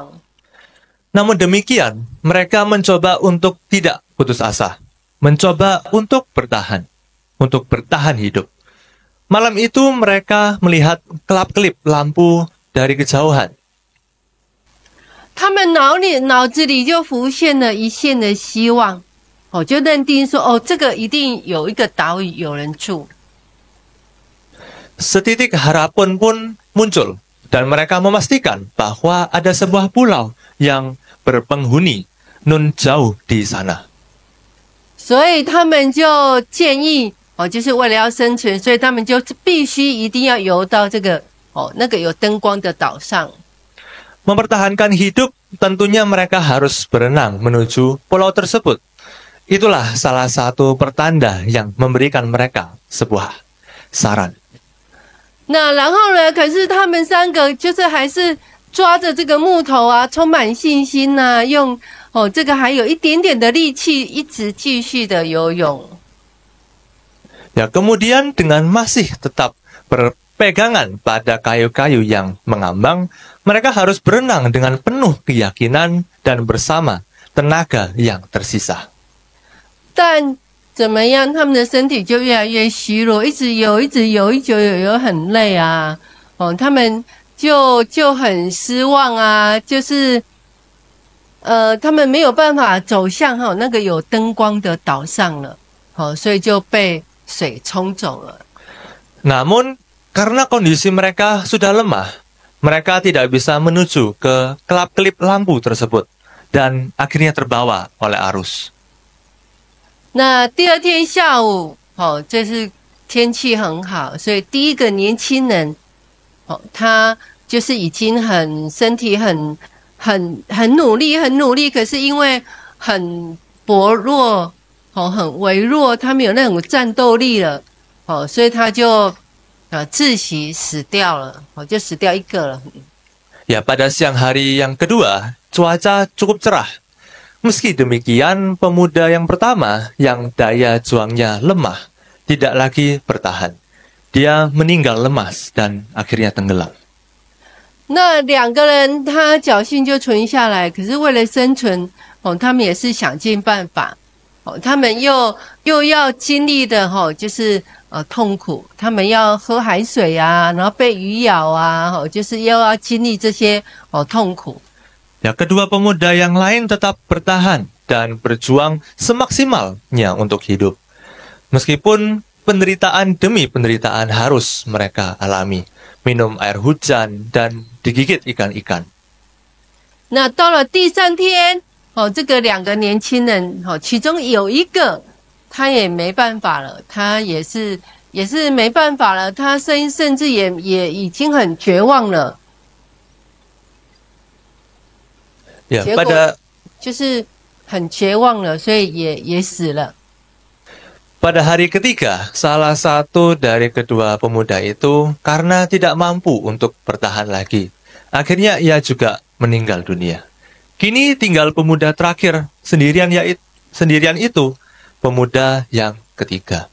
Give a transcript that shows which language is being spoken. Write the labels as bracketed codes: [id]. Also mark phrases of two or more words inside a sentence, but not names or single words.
[id] Namun demikian, mereka mencoba untuk tidak putus asa, mencoba untuk bertahan hidup. Malam itu mereka melihat kelap-kelip lampu dari kejauhan. [zh] 他们脑子里就浮现了一线的希望，就认定说这个一定有一个岛屿有人住。 [id] Setitik harapan pun muncul, dan mereka memastikan bahwa ada sebuah pulau yang berpenghuni nun jauh di sana. [zh] 所以他们就建议就是为了要生存，所以他们就必须一定要游到这个那个有灯光的岛上。 [id] Mempertahankan hidup, tentunya mereka harus berenang menuju pulau tersebut. Itulah salah satu pertanda yang memberikan mereka sebuah saran. [zh] 那然后呢？可是他们三个就是还是抓着这个木头啊，充满信心呐、用这个还有一点点的力气，一直继续的游泳。 [id] Ya, kemudian dengan masih tetap berpegangan pada kayu-kayu yang mengambang, mereka harus berenang dengan penuh keyakinan dan bersama tenaga yang tersisa. [zh] 但怎么样，他们的身体就越来越虚弱，一直游，一直游，一直游，很累啊。他们就很失望啊，就是他们没有办法走向那个有灯光的岛上了，所以就被水冲走了。 [id] Namun, karena kondisi mereka sudah lemah, mereka tidak bisa menuju ke kelap-kelip lampu tersebut dan akhirnya terbawa oleh arus. [zh] 那第二天下午，这是天气很好，所以第一个年轻人，他就是已经身体很努力，很努力，可是因为很薄弱，很微弱，他没有那种战斗力了，所以他就窒息死掉了，就死掉一个了。 [id] Ya, pada siang hari yang kedua, cuaca cukup cerah. Meski demikian, pemuda yang pertama yang daya juangnya lemah tidak lagi bertahan. Dia meninggal lemas dan akhirnya tenggelam. [zh] 那两个人他侥幸就存下来，可是为了生存，他们也是想尽办法，他们又要经历的就是痛苦，他们要喝海水啊，然后被鱼咬啊，就是又要经历这些痛苦。 [id] Ya, kedua pemuda yang lain tetap bertahan dan berjuang semaksimalnya untuk hidup. Meskipun penderitaan demi penderitaan harus mereka alami, minum air hujan dan digigit ikan-ikan. [zh] 那到了第三天，这个两个年轻人，其中有一个他也没办法了，他也是没办法了，他甚至也已经很绝望了。 [id] Ya, [zh] 结果 [id] pada [zh] 就是很绝望了，所以也死了。 [id] pada hari ketiga, salah satu dari kedua pemuda itu karena tidak mampu untuk bertahan lagi. Akhirnya ia juga meninggal dunia. Kini tinggal pemuda terakhir sendirian itu, pemuda yang ketiga.